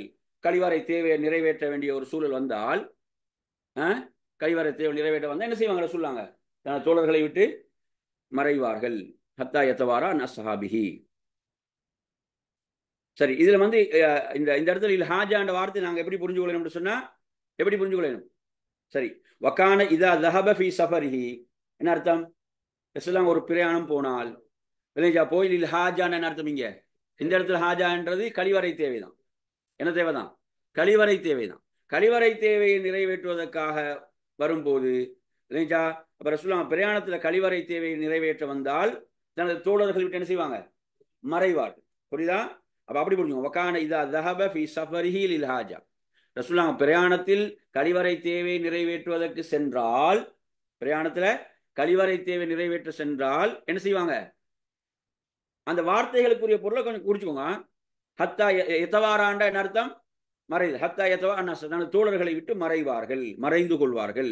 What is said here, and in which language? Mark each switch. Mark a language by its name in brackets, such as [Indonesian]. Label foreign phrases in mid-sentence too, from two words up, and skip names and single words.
[Tamil] கழிவறை தேவையை நிறைவேற்ற வேண்டிய ஒரு சூழல் வந்தால், கழிவறை தேவை நிறைவேற்ற வந்தால் என்ன செய்வாங்க? ரசூலுல்லாஹ் தனது தோழர்களை விட்டு மறைவார்கள். [Arabic] حتى يتوارى عن أصحابه. சரி. [Tamil] இதுல வந்து இந்த இடத்துல இல் ஹாஜான்ற வார்த்தை நாங்க எப்படி புரிஞ்சு கொள்ளணும் சொன்னா, எப்படி புரிஞ்சு கொள்ளணும்? சரி. [Arabic] وكان إذا ذهب في سفره [Tamil] என்ன அர்த்தம்? ரசூலுல்லாஹ் ஒரு பிரயாணம் போனால், விளைஞ்சா போய் இல் ஹாஜான்னு என்ன அர்த்தம்? இங்க இந்த இடத்துல ஹாஜான்றது கழிவறை தேவைதான். என்ன தேவைதான்? கழிவறை தேவைதான். கழிவறை தேவையை நிறைவேற்றுவதற்காக வரும்போது விளைஞ்சா, அப்ப ரசூலுல்லாஹ் பிரயாணத்துல கழிவறை தேவையை நிறைவேற்ற வந்தால் தனது தோழர்கள் விட்டு என்ன செய்வாங்க? மறைவார்கள். புரியுதா? அப்ப அப்படி புரிஞ்சுங்க. [Arabic] وكان إذا ذهب في سفره للحاجة. [Tamil] ரசூலுல்லாஹ் பிரயாணத்தில் கழிவறை தேவை நிறைவேற்றுவதற்கு சென்றால், பிரயாணத்துல கழிவறை தேவை நிறைவேற்ற சென்றால் என்ன செய்வாங்க? அந்த வார்த்தைகளுக்குரிய பொருளை கொஞ்சம் குறிச்சுக்கோங்க. [Arabic] حتى يتوارى [Tamil] என்ன அர்த்தம்? மறைது. [Arabic] حتى يتوا [Tamil] தனது தோழர்களை விட்டு மறைவார்கள், மறைந்து கொள்வார்கள்.